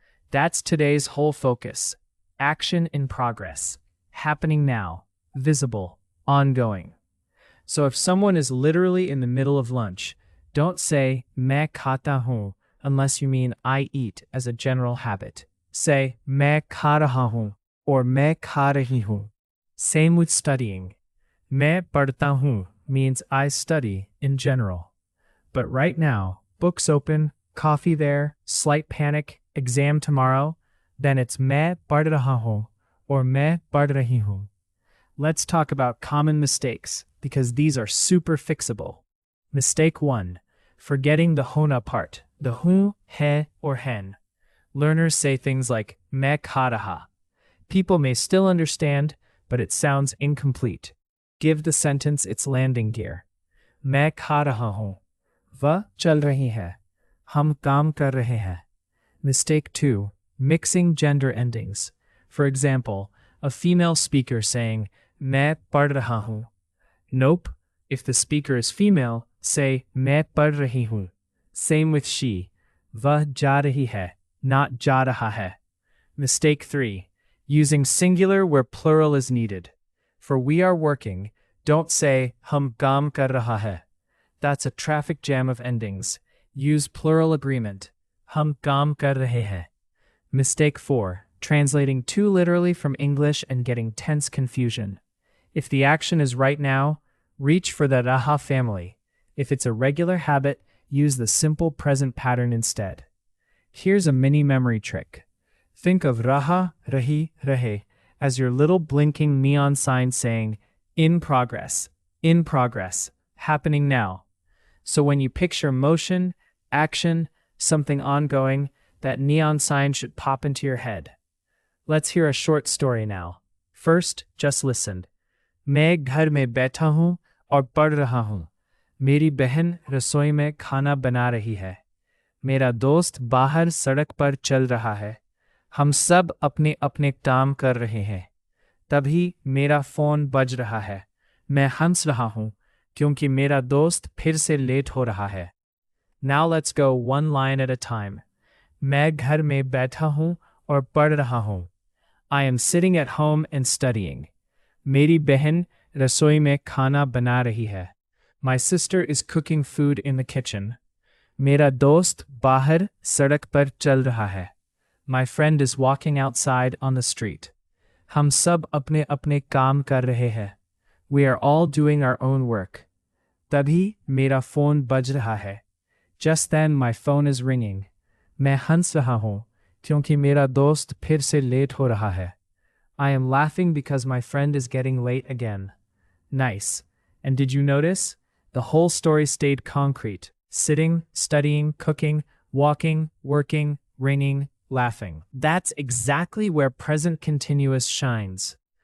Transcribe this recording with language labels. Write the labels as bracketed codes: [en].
[en] That's today's whole focus. Action in progress. Happening now. Visible. Ongoing. So if someone is literally in the middle of lunch, don't say [hi] मैं खाता हूँ [en] unless you mean I eat as a general habit. [hi] Say मैं खा रहा हूँ or मैं खा रही हूँ. [en] Same with studying. [hi] मैं पढ़ता हूँ [en] means I study in general. But right now, books open, coffee there, slight panic, exam tomorrow, then it's [hi] मैं पढ़ रहा हूँ [en] or [hi] मैं पढ़ रही हूँ. [en] Let's talk about common mistakes because these are super fixable. Mistake 1. Forgetting the hona part, the hu, he, or hen. Learners say things like [hi] मैं खा रहा. [en] People may still understand, but it sounds incomplete. Give the sentence its landing gear. [hi] मैं खा रहा हूँ. वह चल रही है. हम काम कर रहे हैं. [en] Mistake 2. Mixing gender endings. For example, a female speaker saying [hi] मैं पढ़ रहा हूँ. [en] Nope. If the speaker is female, say [hi] मैं पढ़ रही हूँ. [en] Same with she. [hi] वह जा रही है, not जा रहा है. [en] Mistake 3. Using singular where plural is needed. For we are working, don't say [hi] हम काम कर रहा है. [en] That's a traffic jam of endings. Use plural agreement. [hi] हम काम कर रहे हैं. [en] Mistake 4. Translating too literally from English and getting tense confusion. If the action is right now, reach for the raha family. If it's a regular habit, use the simple present pattern instead. Here's a mini memory trick. Think of raha, rahi, rahe as your little blinking neon sign saying, in progress, happening now. So when you picture motion, action, something ongoing, that neon sign should pop into your head. Let's hear a short story now. First, just listen. [hi] मैं घर में बैठा हूँ और पढ़ रहा हूँ. मेरी बहन रसोई में खाना बना रही है. मेरा दोस्त बाहर सड़क पर चल रहा है. हम सब अपने अपने काम कर रहे हैं. तभी मेरा फ़ोन बज रहा है. मैं हंस रहा हूँ क्योंकि मेरा दोस्त फिर से लेट हो रहा है. [en] Now let's go one line at a time. [hi] मैं घर में बैठा हूँ और पढ़ रहा हूँ. [en] I am sitting at home and studying. [hi] मेरी बहन रसोई में खाना बना रही है. [en] My sister is cooking food in the kitchen. [hi] मेरा दोस्त बाहर सड़क पर चल रहा है. [en] My friend is walking outside on the street. [hi] हम सब अपने अपने काम कर रहे हैं. [en] We are all doing our own work. [hi] तभी मेरा फोन बज रहा है. [en] Just then my phone is ringing. [hi] मैं हंस रहा हूँ क्योंकि मेरा दोस्त फिर से लेट हो रहा है. [en] I am laughing because my friend is getting late again. Nice. And did you notice? The whole story stayed concrete. Sitting, studying, cooking, walking, working, ringing, laughing. That's exactly where present continuous shines.